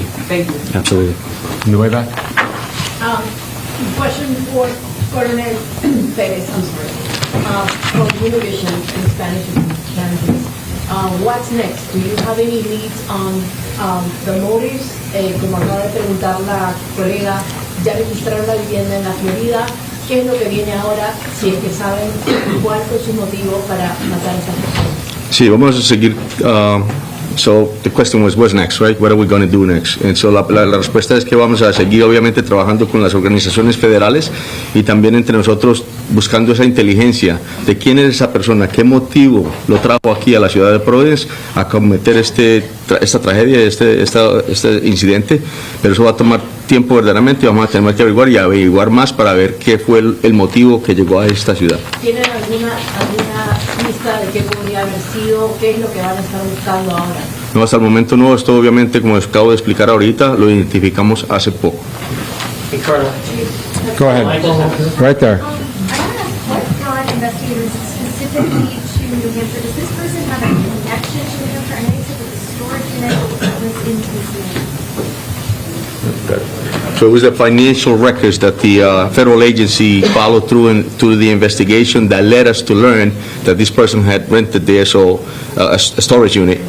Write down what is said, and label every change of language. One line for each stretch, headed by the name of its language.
English: Thank you. Absolutely. In the way back? Question for Colonel Perez, I'm sorry. From Univision in Spanish and Cantonese. What's next? Do you have any leads on the motives?
Spanish: Como acaba de preguntar la colega, ya registraron la vivienda en la Florida. ¿Qué es lo que viene ahora? Si es que saben cuál fue su motivo para matar a esta persona. Sí, vamos a seguir.
English: So the question was, what's next, right? What are we going to do next? And so
Spanish: la respuesta es que vamos a seguir, obviamente, trabajando con las organizaciones federales y también entre nosotros buscando esa inteligencia de quién es esa persona, qué motivo lo trajo aquí a la ciudad de Providence a cometer esta tragedia, este incidente. Pero eso va a tomar tiempo verdaderamente y vamos a tener que averiguar y averiguar más para ver qué fue el motivo que llegó a esta ciudad. ¿Tienen alguna pista de qué podría haber sido? ¿Qué es lo que van a estar buscando ahora? No, hasta el momento no. Esto obviamente, como acabo de explicar ahorita, lo identificamos hace poco.
English: Go ahead. Right there. What brought investigators specifically to New Hampshire? Does this person have a connection to New Hampshire? I know you said that the storage unit was in Louisiana. So it was the financial records that the federal agency followed through the investigation that led us to learn that this person had rented there, so a storage unit.